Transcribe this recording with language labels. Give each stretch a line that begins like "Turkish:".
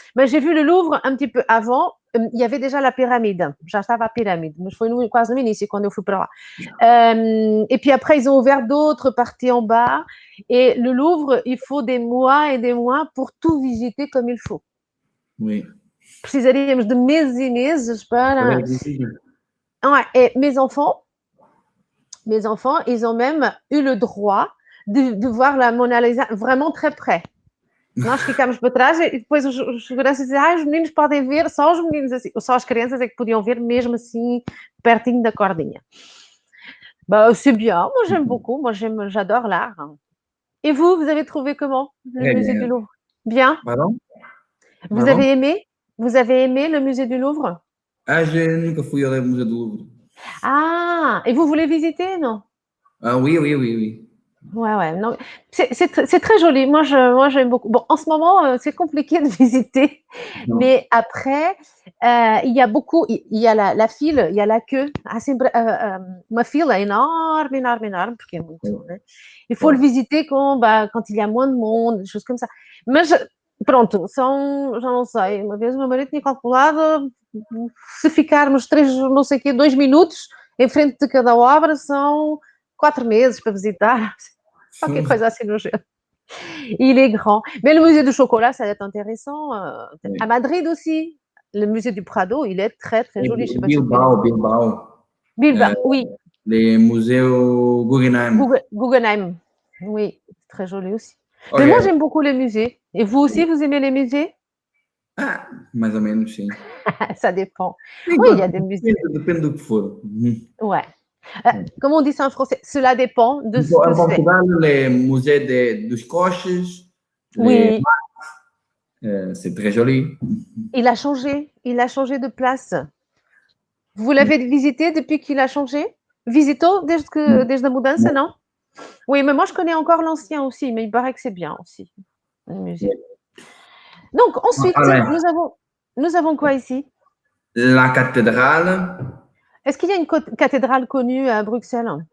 Portuguese: Mas
French: j'ai vu le Louvre un petit peu avant. Il y avait déjà la pyramide.
Portuguese: Já estava a pirâmide, mas foi quase no início, quando eu fui para lá.
French: Et puis après, ils ont ouvert d'autres parties en bas. Et le Louvre, il faut des mois et des mois pour tout visiter comme il faut. Oui.
Portuguese: Precisaríamos de meses e meses para.
French: Ouais, et mes enfants, ils ont même eu le droit de voir la Mona Lisa vraiment très près.
Portuguese: Nós ficámos para trás e depois os seguranças diziam, os meninos podem ver, só os meninos assim, só as crianças é que podiam ver mesmo assim, pertinho da cordinha.
French: Bah, c'est bien, moi j'aime beaucoup, j'adore l'art. Et vous avez trouvé comment le Très musée du bien. Louvre? Bien? Pardon? Vous Pardon? avez aimé? Vous avez aimé le musée du Louvre?
Portuguese: Ah,
French: je
Portuguese: nunca fui ao Museu do Louvre.
French: Ah, et vous voulez visiter, non? Ah oui, oui, oui, oui. Ouais, ouais, non, c'est très joli. Moi, j'aime beaucoup. Bon, en ce moment, c'est compliqué de visiter, Non. mais après, il y a beaucoup, il y a la file, il y a la queue.
Portuguese: Uma fila
French: énorme, énorme, énorme,
Portuguese: porque é muito, né?
French: Il faut le visiter quand il y a moins de monde, des choses comme ça.
Portuguese: Mas, pronto, já não sei, uma vez o meu marido tinha calculado, se ficarmos 2 minutos em frente de cada obra, são 4 meses para visitar. Qualquer coisa assim no género.
French: Il est grand. Mais le musée du chocolat, ça va être intéressant. Oui. À Madrid aussi, le musée du Prado, il est très, très joli. Je sais pas si vous Bilbao, connaissez. Bilbao. Bilbao, oui. Les musées Guggenheim. Guggenheim. Oui, très joli aussi. Ok. Mais moi, j'aime beaucoup les musées. Et vous aussi, vous aimez les musées?
Portuguese: Ah, mais ou menos, sim.
French: Ça dépend.
Portuguese: Sim,
French: Oui, il y a des musées.
Portuguese: depende do que for.
French: Ouais. Comment on dit ça en français? Cela dépend de ce
Portuguese: Em
French: que c'est. Portugal, les musées
Portuguese: dos coches,
French: Oui, c'est très joli. il a changé de place. Vous l'avez visité depuis qu'il a changé?
Portuguese: Visitou desde a mudança, não?
French: Oui, mais moi je connais encore l'ancien aussi, mais il paraît que c'est bien aussi, le musée. Donc ensuite, Voilà. nous avons quoi ici? La cathédrale, Est-ce qu'il y a une cathédrale connue à Bruxelles?